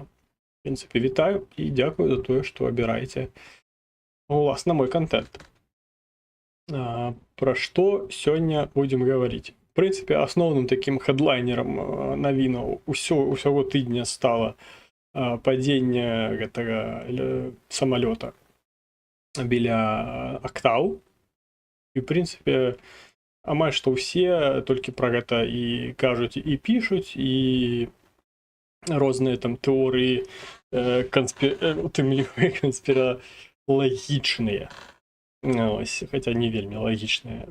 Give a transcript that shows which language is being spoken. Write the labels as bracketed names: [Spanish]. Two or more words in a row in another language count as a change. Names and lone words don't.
[Belarusian] В прынцыпе, вітаю і дзякую за тое, што абіраеце уласна мой контент. Пра што сёння будзем гаварыць? В прынцыпе, асноўным такім хэдлайнерам навінаў усяго тыдня стала падзення гэтага самалёта біля Актау. І, в прынцыпе, амаль што ўсе толькі пра гэта і кажуць, і пішуць, і розныя там тэорыі у тым ліку канспіралагічныя. Ось, хаця не вельмі лагічныя.